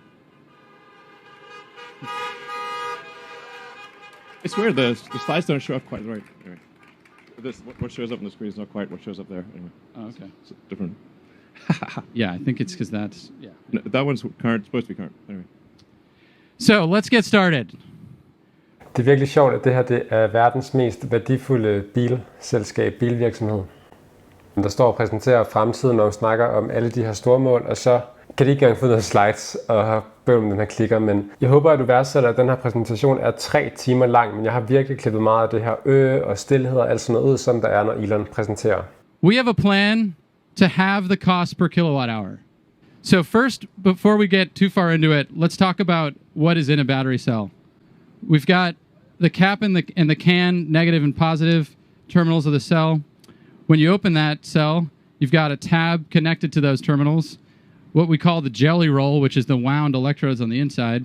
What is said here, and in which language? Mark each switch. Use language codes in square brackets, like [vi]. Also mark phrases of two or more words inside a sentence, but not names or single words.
[en] It's weird, the slides don't show up quite right. Anyway, what shows up on the screen is not quite what shows up there. Anyway. Oh, okay. It's different. Yeah, I think it's because that's... Yeah. No, that one's current, supposed to be current. Anyway. So, let's get started. [da] Det er virkelig sjovt, at det her det er verdens mest værdifulde bilselskab, bilvirksomhed. Der står og præsenterer fremtiden, når man snakker om alle de her store mål, og så kan de ikke engang få noget slides og have bøvl med den her klikker, men jeg håber, at du værdsætter, at den her præsentation er 3 timer lang, men jeg har virkelig klippet meget af det her og stillhed og alt sådan noget ud, som der er, når Elon præsenterer. [en] We have a plan to halve the cost per kilowatt hour. So first, before we get too far into it, let's talk about what is in a battery cell. We've got the cap and the can, negative and positive terminals of the cell. When you open that cell, you've got a tab connected to those terminals, what we call the jelly roll, which is the wound electrodes on the inside.